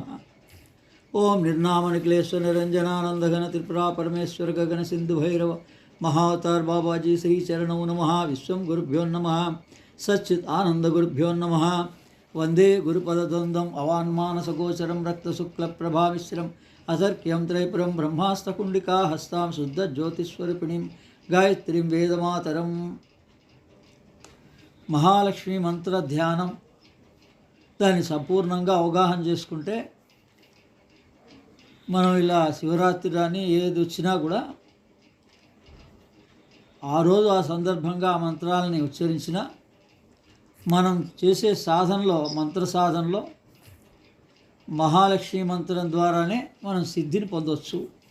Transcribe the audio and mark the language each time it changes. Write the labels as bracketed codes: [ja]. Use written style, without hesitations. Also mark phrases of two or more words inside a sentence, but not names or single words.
[sa] ओम निर्नामनिकलेश्वर निरंजनानंदघन त्रिपुरा परमेश्वर गगन सिंधु भैरव महावतार बाबाजी श्री चरणौ नमः। विश्वं गुरुभ्यो नमः। सच्चित् आनंद गुरुभ्यो नमः। वंदे गुरुपदद्वन्द्वम् अवान्मानसगोचरं रक्तशुक्लप्रभामिश्रम् अतर्क्यं त्रैपुरं ब्रह्मास्त्रकुण्डिका हस्तां शुद्धज्योतिस्वरूपिणीं गायत्रीं वेदमातरं। [te] మహాలక్ష్మి మంత్ర ధ్యానం దాన్ని సంపూర్ణంగా అవగాహన చేసుకుంటే మనం ఇలా శివరాత్రి రాని ఏది వచ్చినా కూడా ఆ రోజు ఆ సందర్భంగా ఆ మంత్రాలని ఉచ్చరించిన మనం చేసే సాధనలో మంత్ర సాధనలో మహాలక్ష్మి మంత్రం ద్వారానే మనం సిద్ధిని పొందవచ్చు.